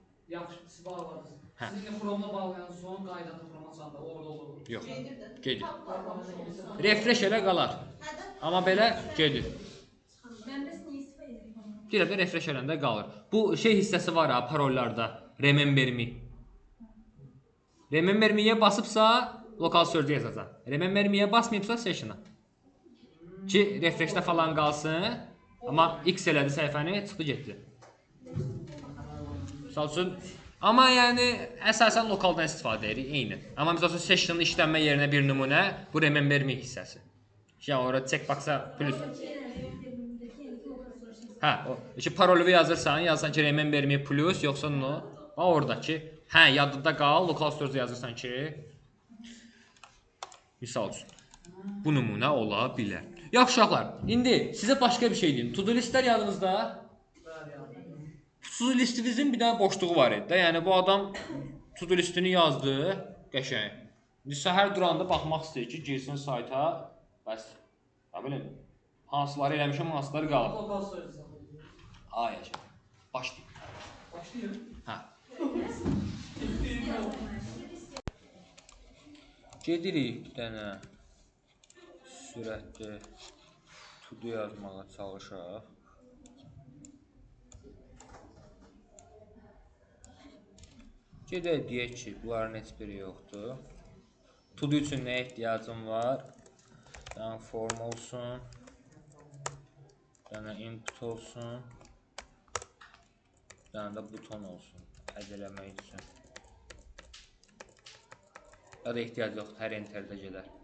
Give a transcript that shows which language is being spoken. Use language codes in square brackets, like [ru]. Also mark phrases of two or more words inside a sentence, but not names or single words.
[az] Yaxşı, siz bağladınız. Hə. Siz indi Chrome-da bağlayan son qaydada Chrome açanda orada olur. Yox, gedir. Bağlanır. Refresh elə qalar. Amma belə gedir. Mən bəs niyə istifadə edirəm? Deyirəm də refresh eləndə qalır. Bu şey hissəsi var ha parollarda. [en] Remember me. Remember me- [az] yə basıbsa [en] local storage [az] yazacaq. [en] Remember me- [az] yə basmayıbsa session-a. Ki refresh-də falan qalsın. Amma X elədi səhifəni, çıxdı getdi. Misal üçün, amma yəni əsasən lokaldan istifadə edirik, eyni. Amma misal üçün session-ın işlənmə yerinə bir nümunə bu [en] remember me [az] hissəsi. Yəni orada checkbox-a plus. Hə, o ki parolunu yazırsan ki [en] remember me plus [az] yoxsa no. Və oradakı hə yadında qal, [en] local storage [az] yazırsan ki misal üçün bu nümunə ola bilər. Yaxşı uşaqlar, indi sizə başqa bir şey deyim. To-do listlər yadınızda? To-do listinizin bir dənə boşluğu var idi. Yəni bu adam to-do listini yazdı, qəşəng. İndi səhər duranda baxmaq istəyir ki, girsin sayta, bəs nə bilim, hansıları eləmişəm, hansıları qalıb. [en] Local storage. [az] Ayəcə. Başlayın. Başlayın. Hə. Gedirik bir dənə sürətli to-do yazmağa çalışaq. Gedək deyək ki, bunların heç biri yoxdur. To-do üçün nə ehtiyacım var? Bir dənə form olsun. Bir dənə input olsun. Bir dənə də buton olsun. Həll eləmək üçün. Ya da ehtiyac yoxdur, hər enterdə gedər.